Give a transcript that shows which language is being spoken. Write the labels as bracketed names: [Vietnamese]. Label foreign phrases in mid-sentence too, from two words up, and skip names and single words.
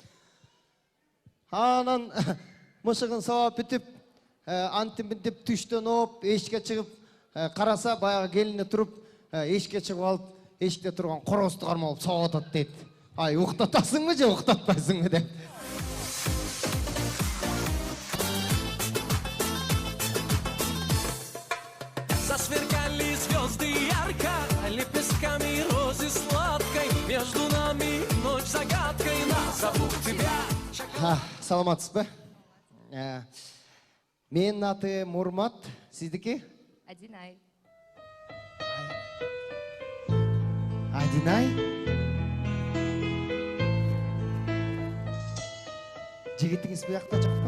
[Kyrgyz] Анан мышыгын сабап бүтүп, антип түштөн оп, эшикке чыгып караса баягы келини туруп, эшикке чыгып алып, эшикте турган корозду кармап сабап атат дейт. Ай, уктатасыңбы же уктатпайсыңбы деп. [Russian] Засверкали звезды ярко, лепестками розы сладкой, между нами ночь загадкой, назову тебя. [Kyrgyz] Саламатсызбы? Менин аты Мурмат, сиздики? Адинай. Адинай? Жигитиңиз буякта жокпу?